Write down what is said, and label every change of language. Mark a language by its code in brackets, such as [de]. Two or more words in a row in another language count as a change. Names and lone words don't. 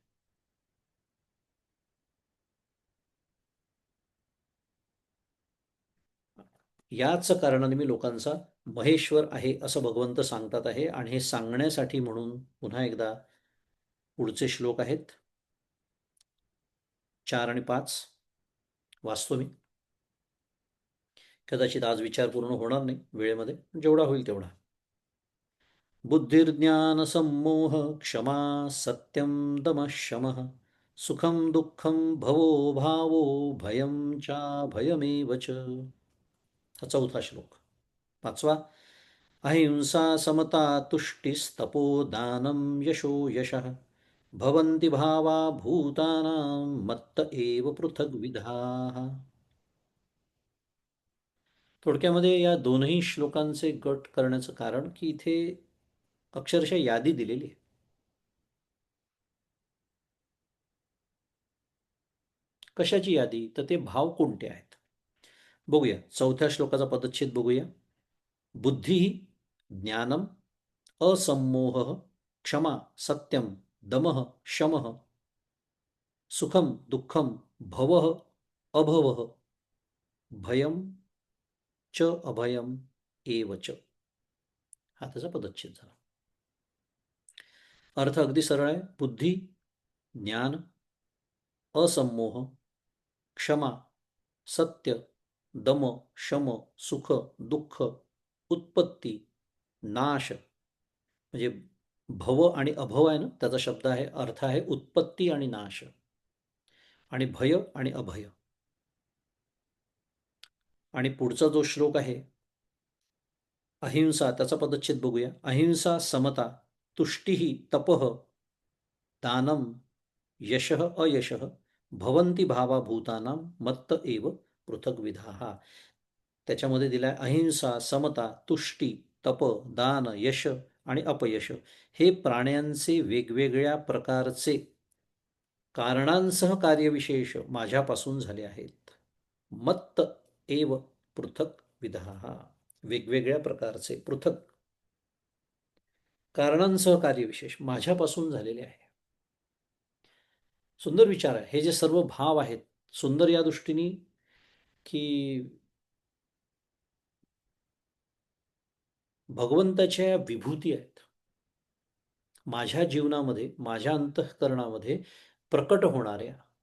[mr] याच कारणाने मी लोकांचा महेश्वर आहे, असं भगवंत सांगतात आहे. आणि हे सांगण्यासाठी म्हणून पुन्हा एकदा पुढचे श्लोक आहेत 4 आणि 5 वाचतो मी. कदाचित आज विचार पूर्ण होणार नाही वेळेमध्ये, जेवढा होईल तेवढा. [sa] बुद्धिर्ज्ञान सम्मोह क्षमा सत्यम दमः शमः सुखम दुःखम भवो भावो भयम चा भयमेव च. [mr] हा चौथा श्लोक. [sa] पाचवा, अहिंसा समता तुष्टिस्तपो दानं यशो यशः भवन्ति भावा भूतानां मत्त एव पृथग्विधाः. [mr] थोडक्यामध्ये या दोनही श्लोकांचे गट करण्याचं कारण की इथे अक्षरशः यादी दिलेली आहे. कशाची यादी? तर ते भाव कोणते आहेत बघूया. चौथ्या श्लोकाचा पदच्छेद बघूया. बुद्धी, [sa] ज्ञानम, असम्मोह, क्षमा, सत्यम, दमः, शमः, सुखम दुःखम भवः अभवः भयम च अभयम एव च. [mr] हा त्याचा पदच्छेद झाला. अर्थ अगदी सरळ आहे. बुद्धी, ज्ञान, असंमोह, क्षमा, सत्य, दम, शम, सुख, दुःख, उत्पत्ती, नाश. म्हणजे भव आणि अभव आहे ना, त्याचा शब्द आहे, अर्थ आहे उत्पत्ती आणि नाश. आणि भय आणि अभय. आणि पुढचा जो श्लोक आहे अहिंसा, त्याचा पदच्छेद बघूया. [sa] अहिंसा, समता, तुष्टी, तपः, दानम, यशः अयशः, भवन्ति भावा भूतानां मत्त एव पृथक विधाः. [mr] त्याच्यामध्ये दिलाय अहिंसा, समता, तुष्टी, तप, दान, यश आणि अपयश हे प्राण्यांचे वेगवेगळ्या प्रकारचे कारणांसह कार्यविशेष माझ्यापासून झाले आहेत. [sa] मत्त एव पृथक विधाः. [mr] वेगवेगळ्या प्रकारचे पृथक कारणांसह कार्यविशेष माझ्यापासून झालेले आहे. सुंदर विचार आहे. हे जे सर्व भाव आहेत, सुंदर या दृष्टीने की भगवंताच्या विभूती आहेत माझ्या जीवनामध्ये, माझ्या अंतःकरणामध्ये प्रकट होणाऱ्या.